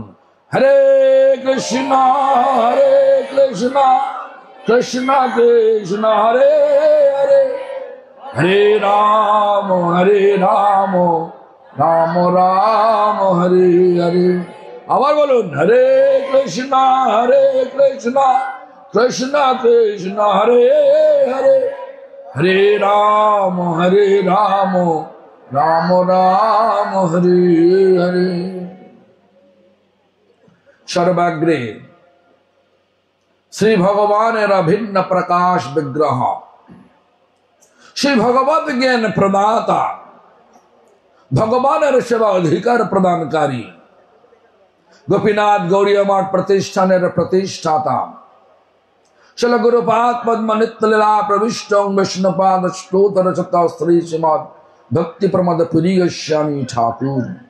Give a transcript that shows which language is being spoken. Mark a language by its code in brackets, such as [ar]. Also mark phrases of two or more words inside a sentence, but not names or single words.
[bn] হরে কৃষ্ণ কৃষ্ণ কৃষ্ণ হরে হরে হরে রাম রাম রাম হরে হরে। আবার বলুন হরে কৃষ্ণ কৃষ্ণ কৃষ্ণ হরে হরে হরে রাম রাম রাম হরে হরে। সর্বাগ্রে শ্রী ভগবানের ভিন্ন প্রকাশ বিগ্রহ, শ্রী ভগবত জ্ঞান প্রদাতা, ভগবানের সেবা অধিকার প্রদানকারী, গোপীনাথ গৌড়ীয় মঠ প্রতিষ্ঠানের প্রতিষ্ঠাতা, শ্রীল গুরুপাদ পদ্ম নিত্য লীলা প্রবিষ্ট বিষ্ণুপাদ স্তোত্র রচতা শ্রী শ্রীমদ্ ভক্তি প্রমোদ পুরী গোস্বামী ঠাকুর,